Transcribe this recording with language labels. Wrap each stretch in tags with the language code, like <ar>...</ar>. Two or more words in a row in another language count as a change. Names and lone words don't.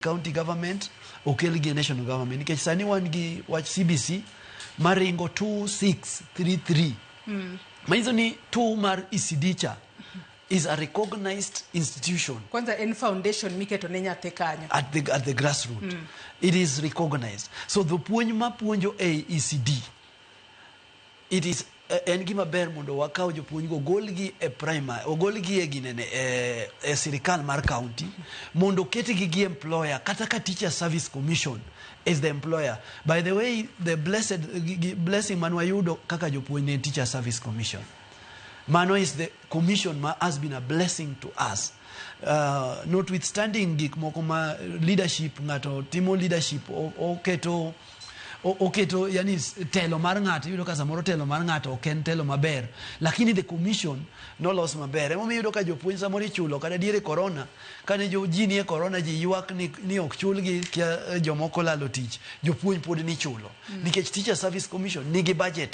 <en>county government</en> <luo>okel gi</luo> <en>national government</en> <luo>nikech sani wan gi wach CBC maringo 2633 maizo ni tu mar ECD cha</luo> <en>is a recognized institution.</en> <luo>Kwanza en foundation miketo ne nyathi kanyo</luo> <en>at the grassroots. It is recognized. So the</en> <luo>puonj ma puonjo</luo> <en>a ECD, it is</en> <luo>en gima ber mondo wakaw jopuonj go golgi e primary o golgi e ginene e sirikal mar county mondo ketigi gi employer kata ka</luo> <en>teacher service commission is the employer. By the way, the blessing</en> <luo>manwayudo kaka jopuonj ne</luo> <en>teacher service commission. Mano is the commission has been a blessing to us.</en> <luo>Notwithstanding gik moko ma leadership ngato timo leadership oketo yani telo mar ngato yudo ka samoro telo mar ngato oken telo maber lakini</luo> <en>the commission</en> <luo>no los maber emo yudo ka jopuonj samoro ichulo kada diere corona kane ji nie corona ji ywak ni ok chulgi jomoko lalo tich jopuonj pod ni chulo nikech</luo> <en>teacher service commission</en> <luo>nigi budget</luo>